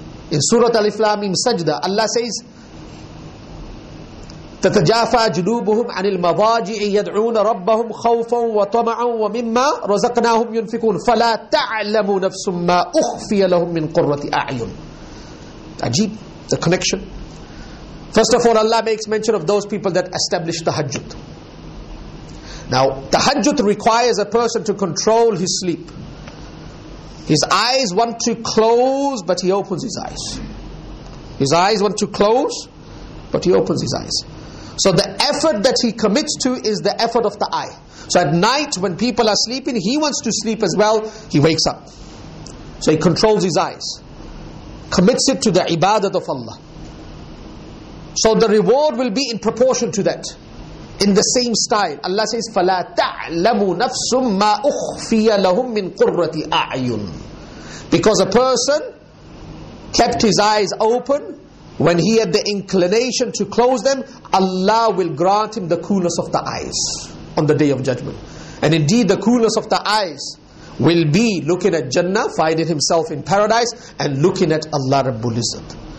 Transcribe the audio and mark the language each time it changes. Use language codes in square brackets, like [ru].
[en] In Surah Alif Lam Mim Sajda, Allah says, [ar] تتجافى جنوبهم عن المضاجع يدعون ربهم خوفا وطمعا ومما رزقناهم ينفقون فلا تعلم نفس ما أخفي لهم من قرة أعين. [en] Ajib, the connection. First of all, Allah makes mention of those people that establish tahajjud. Now, tahajjud requires a person to control his sleep. His eyes want to close, but he opens his eyes. His eyes want to close, but he opens his eyes. So the effort that he commits to is the effort of the eye. So at night when people are sleeping, he wants to sleep as well, he wakes up. So he controls his eyes. Commits it to the ibadat of Allah. So the reward will be in proportion to that. In the same style. Allah says, [ar] فَلَا تَعْلَمُ نَفْسٌ مَا أُخْفِيَ لَهُم مِّن قُرَّةِ أَعْيُنٍ. [en] Because a person kept his eyes open, when he had the inclination to close them, Allah will grant him the coolness of the eyes on the Day of Judgment. And indeed the coolness of the eyes will be looking at Jannah, finding himself in paradise, and looking at Allah Rabbul Izzat.